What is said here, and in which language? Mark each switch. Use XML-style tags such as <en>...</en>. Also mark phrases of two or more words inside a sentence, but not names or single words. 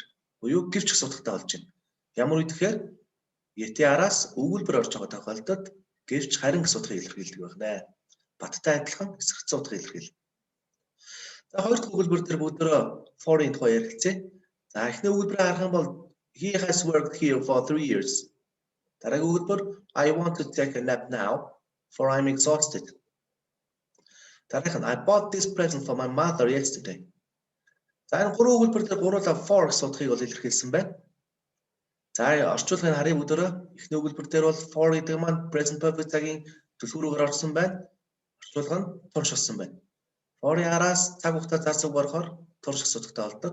<mn>Буюу гэвч гэсэн утгатай болж байна. Ямар үед гэхээр yet-ийн араас өгүүлбэр орж байгаа тохиолдолд гэвч харин гэсэн утгыг илэрхийлдэг байна. Баттай адилхан эсрэгцэн утгыг илэрхийлнэ. За хоёр дахь өгүүлбэр дээр бүгдөө for-ийн тухай ярилцъя. За эхний өгүүлбэрийг харах юм бол</mn> <en>he has worked here for 3 years.</en> <mn>Дараагийн өгүүлбэр</mn> <en>I want to take a nap now for I'm exhausted.</en> <mn>Дараах нь</mn> <en>I bought this present for my mother yesterday.</en> <mn>За энэ гурван өгүүлбэр дээр гуруула for гэсэн утгыг бол илэрхийлсэн байна. За орчуулгыг харъя бүгдөө. Эхний өгүүлбэр дээр бол for гэдэг маань</mn> <en>present perfect</en> <mn>цагийн түлхүүрээр орсон байна. Орчуулга нь турш болсон байна. For-ийн араас цаг хугацаа заасан үг орохоор турш гэсэн утгатай болдог.</mn>